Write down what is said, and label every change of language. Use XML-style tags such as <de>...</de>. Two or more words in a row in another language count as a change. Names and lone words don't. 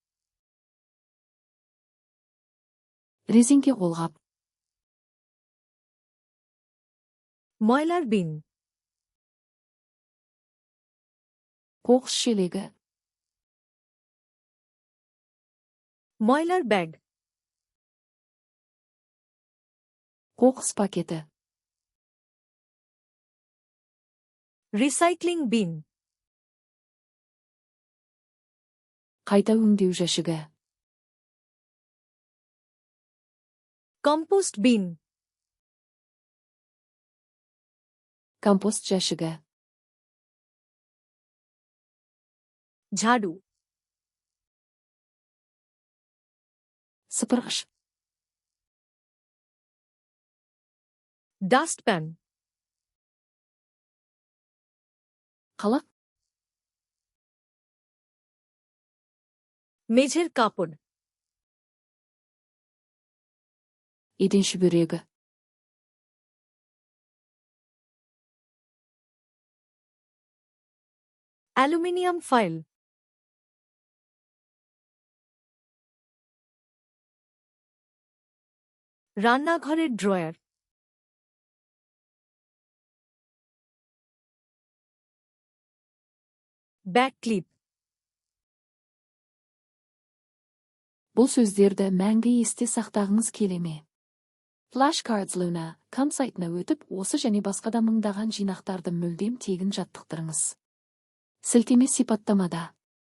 <kk>Резеңке қолғап.</kk> <bn>ময়লার বিন,</bn> <kk>Қоқыс шелегі.</kk> <bn>ময়লার ব্যাগ,</bn> <kk>Қоқыс пакеті.</kk> <en>recycling bin,</en> <kk>Қайта өңдеу жәшігі.</kk> <en>compost bin,</en> <kk>Компост жәшігі.</kk> <bn>ঝাড়ু,</bn> <kk>Сыпырғыш.</kk> <en>Dustpan.</en> <kk>Қалақ.</kk> <bn>মেঝের কাপড়.</bn> <kk>Еден шүберегі.</kk> <en>aluminium foil.</en> <bn>রান্নাঘরের ড্রয়ার.</bn> <en>back clip.</en> <kk>Бұл сөздерді мәңгі есте сақтағыңыз келе ме? Flashcards Luna сайтына өтіп, осы және басқа да мыңдаған жинақтарды мүлдем тегін жаттықтырыңыз. Сілтеме сипаттамада.</kk>